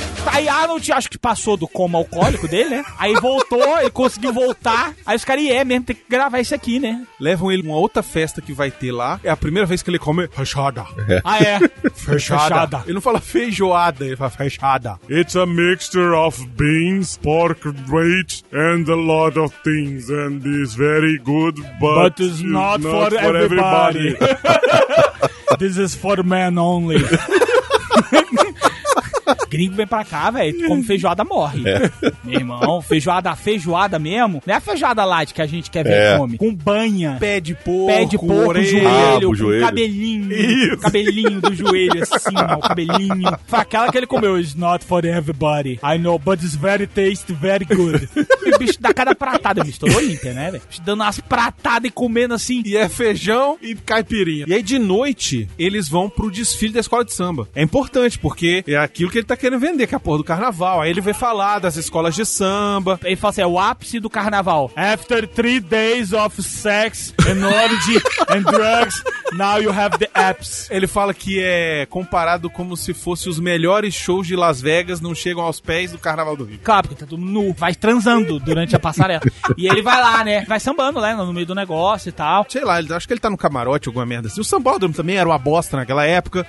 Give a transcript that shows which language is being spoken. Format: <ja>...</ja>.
<pt>Aí Arnold, acho que passou do coma alcoólico dele, né? Aí voltou, ele conseguiu voltar. Aí os caras, mesmo, tem que gravar isso aqui, né? Levam ele numa outra festa que vai ter lá. É a primeira vez que ele come fechada. Ah, é? Fechada. Ele não fala feijoada, ele fala fechada.</pt> <en>It's a mixture of beans, pork, wheat, and a lot of things. And it's very good, but it's not for everybody. This is for men only.</en> <pt>Gringo vem pra cá, velho, come feijoada, morre. É. Meu irmão, feijoada mesmo, não é a feijoada light que a gente quer ver come. Com banha. Pé de porco, orelha, joelho, com joelho. Cabelinho do joelho, assim, ó, cabelinho. Foi aquela que ele comeu,</pt> <en>it's not for everybody. I know, but it's very tasty, very good.</en> <pt>E o bicho dá cada pratada, bicho, todo Olímpia, né, velho? Dando umas pratadas e comendo assim. E é feijão e caipirinha. E aí, de noite, eles vão pro desfile da escola de samba. É importante, porque é aquilo que ele tá querendo. querendo vender, que é a porra do carnaval. Aí ele vem falar das escolas de samba. Ele fala assim, é o ápice do carnaval.</pt> <en>After 3 days of sex and orgy and drugs, now you have the apps.</en> <pt>Ele fala que é comparado como se fossem os melhores shows de Las Vegas, não chegam aos pés do carnaval do Rio. Claro, porque tá todo nu, vai transando durante a passarela. E ele vai lá, né? Vai sambando, né? No meio do negócio e tal. Sei lá, ele, acho que ele tá no camarote, alguma merda assim. O sambódromo também era uma bosta naquela época.</pt>